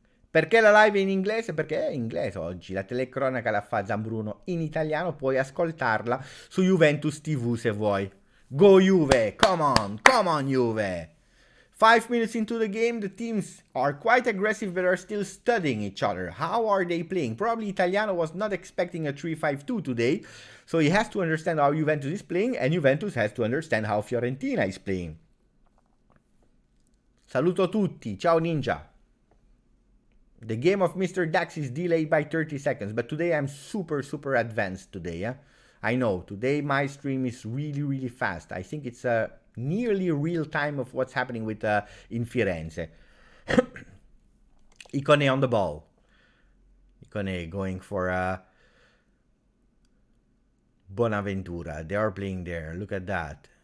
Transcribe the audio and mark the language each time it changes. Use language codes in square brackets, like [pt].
[it] Perché la live è in inglese? Perché è in inglese oggi. La telecronaca la fa Zambruno in italiano. Puoi ascoltarla su Juventus TV se vuoi. [en] Go Juve! Come on Juve! 5 minutes into the game, the teams are quite aggressive but are still studying each other. How are they playing? Probably Italiano was not expecting a 3-5-2 today, so he has to understand how Juventus is playing, and Juventus has to understand how Fiorentina is playing. [it] Saluto tutti, ciao Ninja. [en] The game of Mr. Dax is delayed by 30 seconds, but today I'm super advanced today. I know, today my stream is really fast. I think it's nearly real time of what's happening with in Firenze. Icone on the ball. Icone going for Bonaventura. They are playing there. Look at that.